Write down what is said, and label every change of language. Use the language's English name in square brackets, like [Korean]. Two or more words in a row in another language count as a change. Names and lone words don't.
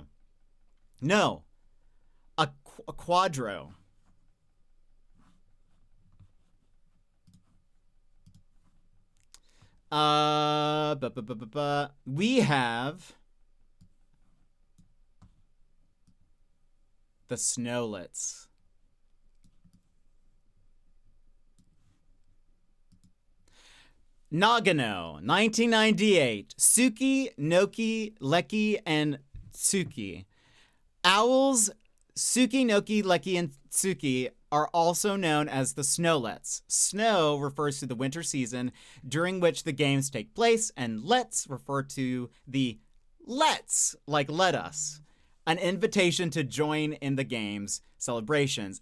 [English] No, a quadro. We have the Snowlets. Nagano, 1998. Suki, Noki, Leki, and Tsuki. Owls, Suki, Noki, Leki, and Tsuki are also known as the Snowlets. Snow refers to the winter season during which the games take place, and lets refer to the let's, like let us, an invitation to join in the game's celebrations.